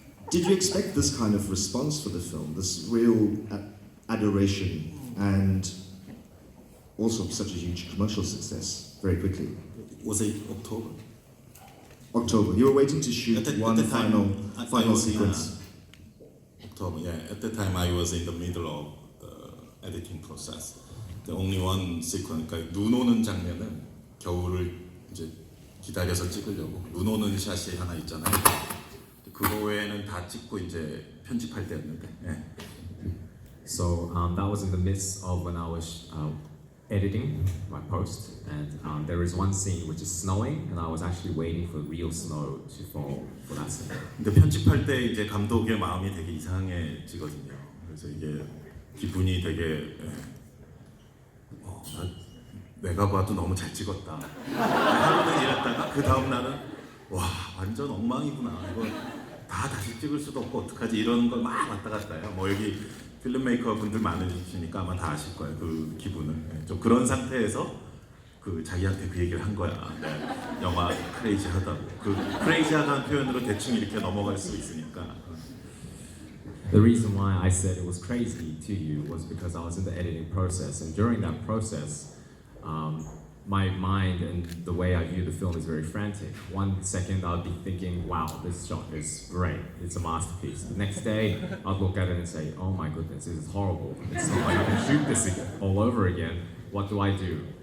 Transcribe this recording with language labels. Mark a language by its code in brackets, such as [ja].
[en] Did you expect this kind of response for the film, this real adoration, and also such a huge commercial success very quickly? Was it October? October. You were waiting to shoot one final sequence. October, yeah. At the time, I was in the middle of the editing process. The only one sequence, [ko] 그러니까 눈 오는 장면은 겨울을 이제 기다려서 찍으려고 눈 오는 샷이 하나 있잖아요. 그거 외에는 다 찍고 이제 편집할 때였는데. 예. [en] So that was in the midst of when I was editing my post, and there is one scene which is snowing, and I was actually waiting for real snow to fall for that scene. [ko] 근데 편집할 때 이제 감독의 마음이 되게 이상해지거든요. 그래서 이게 기분이 되게 내가 봐도 너무 잘 찍었다. 하루는 이랬다가 그 다음 날은 와 완전 엉망이구나. 이거 다 다시 찍을 수도 없고 어떡하지 이런 걸 막 왔다 갔다 해요. 여기 필름메이커 분들 많으시니까 아마 다 아실 거예요. 그 기분을. 좀 그런 상태에서 자기한테 그 얘기를 한 거야. 영화 크레이지하다고. 그 크레이지하다는 표현으로 대충 이렇게 넘어갈 수 있으니까. [en] The reason why I said it was crazy to you was because I was in the editing process, and during that process, my mind and the way I view the film is very frantic. 1 second I'll be thinking, wow, this shot is great, it's a masterpiece. The next day I'll look at it and say, oh my goodness, this is horrible. It's not like I can shoot this all over again. what do I do?